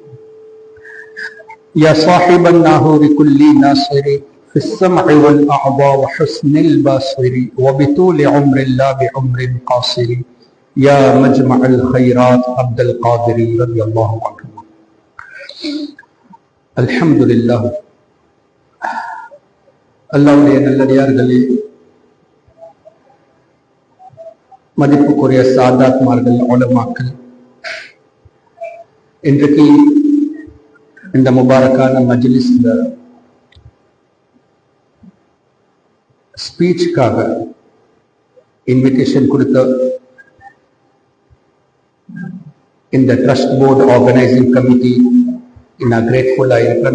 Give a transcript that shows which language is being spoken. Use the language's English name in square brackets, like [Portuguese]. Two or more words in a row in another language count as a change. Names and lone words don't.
[Arabic] يا صاحب الناهور كل ناصر في السمع والأعضاء وحسن البصر وبطول عمر لا بعمر قاصر. يا مجمع الخيرات عبد القادر رضي الله عنه. الحمد لله. [Tamil] அல்லாஹ்வுடைய நல்லடியார்களே, மதிப்புக்குரிய சாதாத்மார்கள், உலமாக்கள், இன்றைக்கு இந்த முபாரக்கான மஜ்லிஸ்ல ஸ்பீச்சுக்காக இன்விடேஷன் கொடுத்த இந்த [English] trust board organising committee [Tamil] நான் கிரேட்ஃபுல்லாக இருக்கிறேன்.